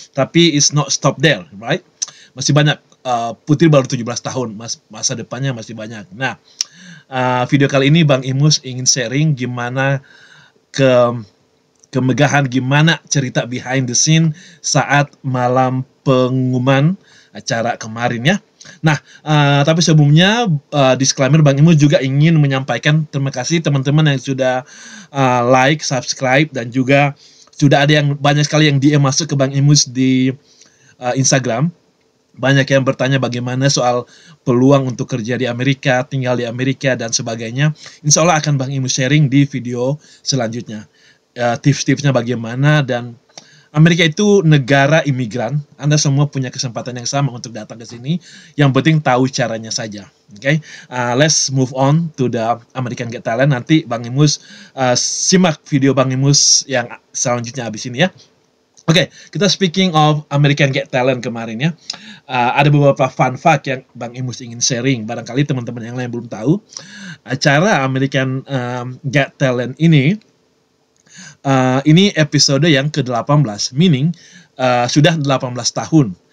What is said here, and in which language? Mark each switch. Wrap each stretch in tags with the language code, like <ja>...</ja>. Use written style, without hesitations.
<id>Tapi</id> <en>it's not stop there, right?</en> <id>Masih banyak. Putri baru 17 tahun, masa depannya masih banyak. Nah, video kali ini Bang Imus ingin sharing gimana kemegahan, gimana cerita</id> <en>behind the scene</en> <id>saat malam pengumuman acara kemarin ya. Nah, tapi sebelumnya disclaimer, Bang Imus juga ingin menyampaikan terima kasih teman-teman yang sudah like, subscribe, dan juga sudah ada yang banyak sekali yang DM masuk ke Bang Imus di Instagram. Banyak yang bertanya bagaimana soal peluang untuk kerja di Amerika, tinggal di Amerika, dan sebagainya. Insya Allah akan Bang Imus sharing di video selanjutnya. Tips-tipsnya bagaimana, dan Amerika itu negara imigran. Anda semua punya kesempatan yang sama untuk datang ke sini. Yang penting tahu caranya saja. Okay?</id> <en>Let's move on to the American Got Talent.</en> <id>Nanti Bang Imus simak video Bang Imus yang selanjutnya habis ini ya. Oke, kita</id> <en>speaking of</en> <id>American Got Talent kemarin ya. Ada beberapa</id> <en>fun fact</en> <id>yang Bang Imus ingin sharing. Barangkali teman-teman yang lain belum tahu. Acara American Got Talent ini episode yang ke-18,</id> <en>meaning</en> <id>sudah 18 tahun.</id>